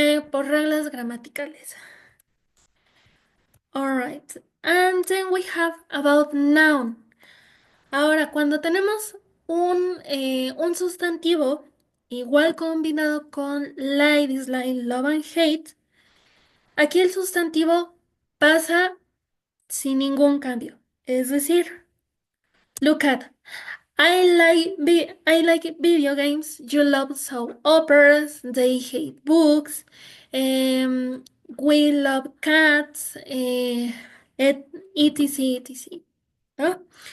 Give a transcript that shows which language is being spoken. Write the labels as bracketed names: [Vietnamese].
[Spanish] Por reglas gramaticales. [English] Alright. And then we have about noun. [Spanish] Ahora, cuando tenemos un sustantivo igual combinado con [English] like, dislike, love and hate, [Spanish] aquí el sustantivo pasa sin ningún cambio. Es decir, [English] look at, I like video games, you love soap operas, they hate books, we love cats, etc, etc. [Spanish] ¿No?